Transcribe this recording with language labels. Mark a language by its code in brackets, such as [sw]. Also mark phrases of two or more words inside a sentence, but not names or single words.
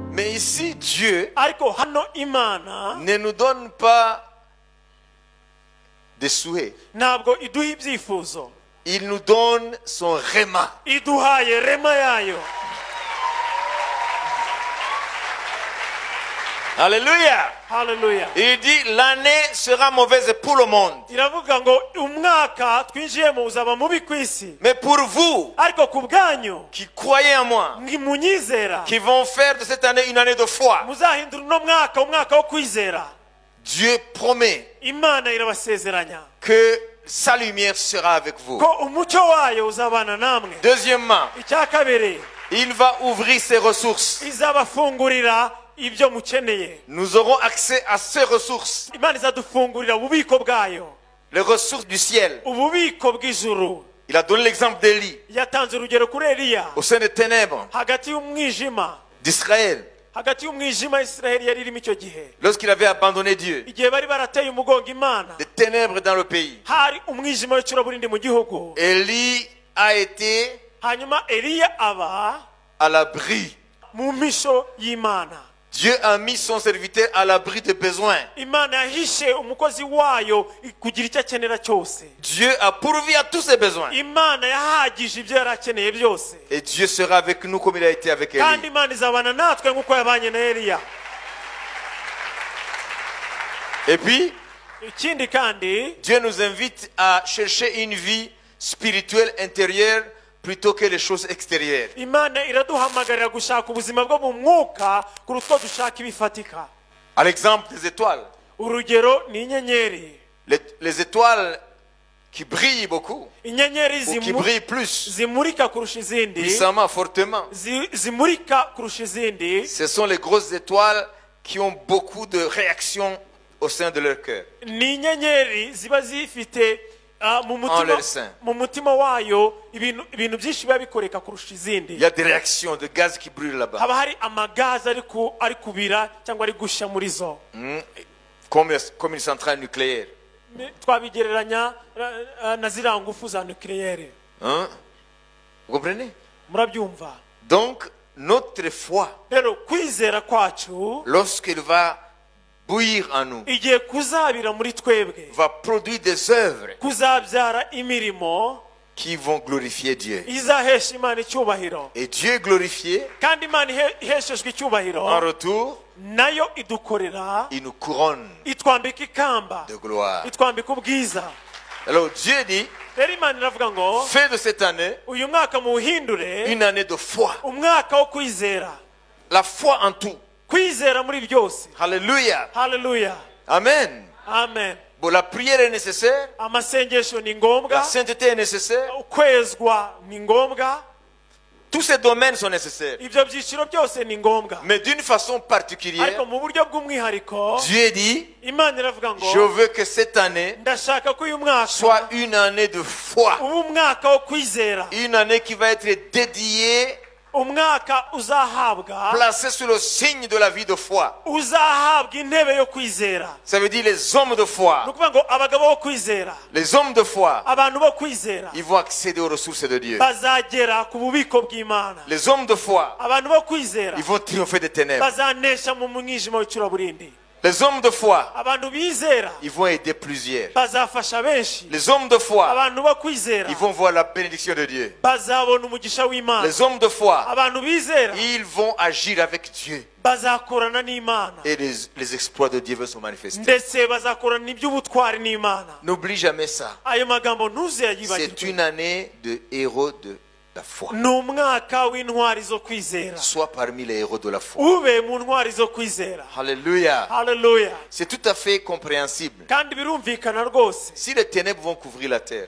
[fr] Mais ici, Dieu [rw] ariko hano Imana [fr] ne nous donne pas des souhaits. [rw] ntabwo iduha ibyifuzo, [fr] Il nous donne son réma. [rw] iduhaye rema yayo. [fr] Alléluia. [rw] Haleluya. [fr] Il dit l'année sera mauvaise pour le monde. [rw] Iravuga ngo umwaka twinjiyemo uzaba mubi ku isi, [fr] Mais pour vous [rw] ariko ku bwanyu [fr] qui croyez en moi, [rw] munyizera [fr] qui vont faire de cette année une année de foi, [rw] muzahindura uno mwaka umwaka wo kwizera. [fr] Dieu promet [rw] Imana irabasezeranya [fr] que sa lumière sera avec vous. [rw] ko umucyo wayo uzabana namwe. [fr] Deuxièmement, [rw] Icya kabiri, [fr] il va ouvrir ses ressources. [rw] izabafungurira ibyo mukeneye. [fr] Nous aurons accès à ces ressources, [rw] Imana izadufungurira ububiko bwayo, [fr] les ressources du ciel. [rw] ububiko bw'ijuru. [fr] Il a donné l'exemple d'Élie [rw] Yatanze urugero kuri Eliya [fr] au sein des ténèbres [rw] hagati y'umwijima, [fr] d'Israël, [rw] hagati y'umwijima Isiraheli yari irimo icyo gihe, [fr] lorsqu'il avait abandonné Dieu, [rw] igihe bari barateye umugongo Imana, [fr] des ténèbres dans le pays. [rw] hari umwijima w'icuraburindi mu gihugu. [fr] Élie a été [rw] Hanyuma Eliya aba [fr] à l'abri. [rw] mu misho y'Imana. [fr] Dieu a mis son serviteur à l'abri des besoins. [rw] Imana yahishe umukozi wayo kugira icyo akenera cyose. [fr] Dieu a pourvu à tous ses besoins. [rw] Imana yahagije ibyo yari akeneye byose, [fr] Et Dieu sera avec nous comme il a été avec [rw] kandi [fr] Élie. [rw] Imana izabana natwe nk'uko yabanye na Eliya. [fr] Et puis, [rw] Ikindi kandi [fr] Dieu nous invite à chercher une vie spirituelle intérieure plutôt que les choses extérieures. [rw] Imana iraduhamagarira gushaka ubuzima bwo mu mwuka kuruta uko dushaka ibifatika. [fr] À l'exemple des étoiles. [rw] Urugero ni inyenyeri. [fr] Les étoiles qui brillent beaucoup, [rw] Inyenyeri [fr] ou qui brillent plus, [rw] zimurika kurusha izindi, [fr] puissamment, fortement. [rw] zimurika kurusha izindi, [fr] Ce sont les grosses étoiles qui ont beaucoup de réactions au sein de leur cœur. [rw] ni inyenyeri ziba zifite [fr] En leur sein. [rw] mu mutima wayo ibintu byinshi biba bikoreka kurusha izindi. [fr] Il y a des réactions de gaz qui brûlent là-bas. [rw] Haba hari amagazi ari kubira cyangwa ari gushya muri zo. [fr] Comme une centrale nucléaire. [rw] Twabigereranya na ziriya ngufu za nucléaire. [fr] Hein? Vous comprenez? [rw] Murabyumva? [fr] Donc, notre foi, [rw] Rero kwizera kwacu [fr] lorsqu'il va bouillir en nous, [rw] igiye kuzabira muri twebwe, [fr] va produire des œuvres [rw] kuzabyara imirimo [fr] qui vont glorifier Dieu. [rw] izahesha Imana icyubahiro, [fr] Et Dieu est glorifié. [rw] kandi Imana iheshejwe icyubahiro [fr] En retour, [rw] nayo idukorera, [fr] il nous couronne [rw] itwambika ikamba, [fr] de gloire. [rw] itwambika ubwiza. [fr] Alors Dieu dit, [rw] Rero Imana iravuga ngo [fr] fais de cette année [rw] uyu mwaka muwuhindure [fr] une année de foi. [rw] umwaka wo kwizera, [fr] La foi en tout. [rw] kwizera muri byose. [fr] Alléluia. [rw] Haleluya, [fr] Amen. [rw] amen. [fr] Bon, la prière est nécessaire. [rw] Amasengesho ni [fr] La [rw] ngombwa, [fr] sainteté est nécessaire. [rw] ukwezwa ni ngombwa, [fr] Tous ces domaines sont nécessaires. [rw] ibyo byiciro byose ni ngombwa, [fr] Mais d'une façon particulière, [rw] ariko mu buryo bw'umwihariko [fr] Dieu dit, [rw] Imana iravuga ngo [fr] je veux que cette année [rw] ndashaka ko uyu mwaka [fr] soit une année de foi. [rw] uba umwaka wo kwizera, [fr] Une année qui va être dédiée, [rw] umwaka uzahabwa [fr] placée sous le signe de la vie de foi. [rw] uzahabwa intebe yo kwizera. [fr] Ça veut dire les hommes de [rw] Ni [fr] foi. [rw] ukuvuga ngo abagabo bo kwizera, [fr] Les hommes de foi, [rw] abantu bo kwizera [fr] ils vont accéder aux ressources de Dieu. [rw] bazagera ku bubiko bw'Imana. [fr] Les hommes de foi, [rw] Abantu bo kwizera [fr] ils vont triompher des ténèbres. [rw] bazanesha mu mwijima w'icuraburindi. [fr] Les hommes de foi, [rw] Abantu bizera [fr] ils vont aider plusieurs. [rw] bazafasha benshi. [fr] Les hommes de foi, [rw] Abantu bo kwizera [fr] ils vont voir la bénédiction de Dieu. [rw] bazabona umugisha w'Imana. [fr] Les hommes de foi, [rw] Abantu bizera [fr] ils vont agir avec Dieu. [rw] bazakorana n'Imana, [fr] Et les exploits de Dieu vont se manifester. [rw] ndetse bazakorana iby'ubutwari n'Imana. [fr] N'oublie jamais ça. [rw] Ayo magambo [fr] C'est [rw] ntuzayibagirwe. [fr] une année de héros de la foi. [rw] Ni umwaka w'intwari zo kwizera. [fr] Sois parmi les héros de la foi. [rw] Ube mu ntwari zo kwizera. [fr] Alléluia. [rw] Haleluya. [fr] C'est tout à fait compréhensible. [rw] Kandi birumvikana rwose, [fr] Si les ténèbres vont couvrir la terre,